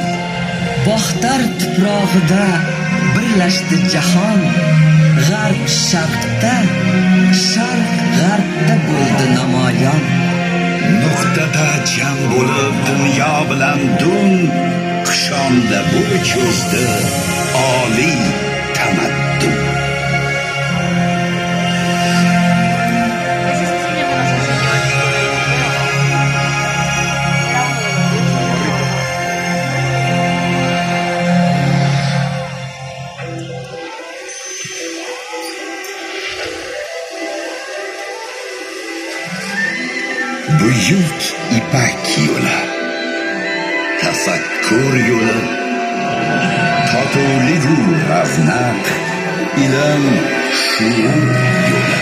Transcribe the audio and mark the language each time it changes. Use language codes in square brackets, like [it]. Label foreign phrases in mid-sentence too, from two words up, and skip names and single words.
[uz] Bog'tar tuprog'ida birlashdi jahon, g'arb sharqda, sharq g'arbda bo'ldi namoyon. Nuqtada jam bo'lib dunyo bilan dun, qushonda bo'y cho'zdi oliy tamaddun. [es] Ese cine que nos enseñó el chico de dinero. Era uno de los ricos. [uz] Buyuk ipak yo'li, tafakkur yo'li, totuvligu ravnaq, ilm, shuur yo'li.